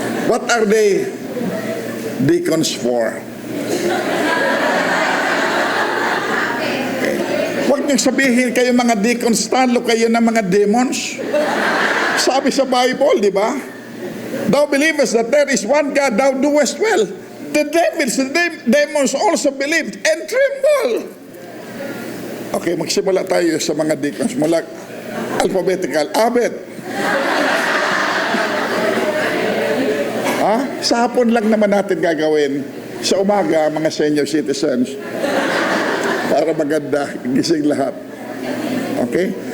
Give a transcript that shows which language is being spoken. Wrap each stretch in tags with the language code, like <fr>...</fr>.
<en>What are they deacons for?</en> <tl>Huwag niyong sabihin kayo mga deacons, talo kayo ng mga demons. Sabi sa Bible, di ba?</tl> <en>Thou believest that there is one God, thou doest well. The devils, the demons also believed and tremble.</en> <tl>Okay, magsimula tayo sa mga deacons. Mula alphabetical. Abet. Sa hapon lang naman natin gagawin. Sa umaga, mga senior citizens. Para maganda, gising lahat. Okay?</tl>